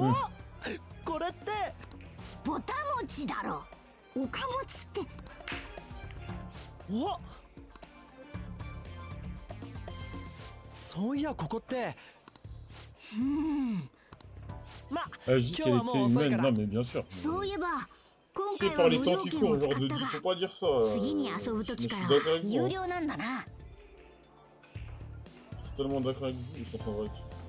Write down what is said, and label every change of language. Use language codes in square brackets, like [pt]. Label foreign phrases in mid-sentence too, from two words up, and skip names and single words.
[ja] お、これってぼたもちだろ。おかもちって。お、そういやここって。まあ、 [fr] Elle dit qu'elle était humaine, non mais bien sûr. [ja] そういえば、今 [fr] C'est [ja] 回 [fr] par [ja] は [fr] les [ja] 無 [fr] temps [ja] 料 [fr] qui [ja] 券 [fr] courent [ja] を使っ [fr] aujourd'hui, [ja] たが、 [fr] faut pas dire ça. [ja] 次に遊ぶ [fr] Je [ja] 時 [fr] suis [ja] か [fr] d'accord [ja] ら [fr] avec vous. [ja] 有 [fr] Hein. [ja] 料なんだな。 [fr] Je suis totalement d'accord avec vous, je suis en train de voir avec.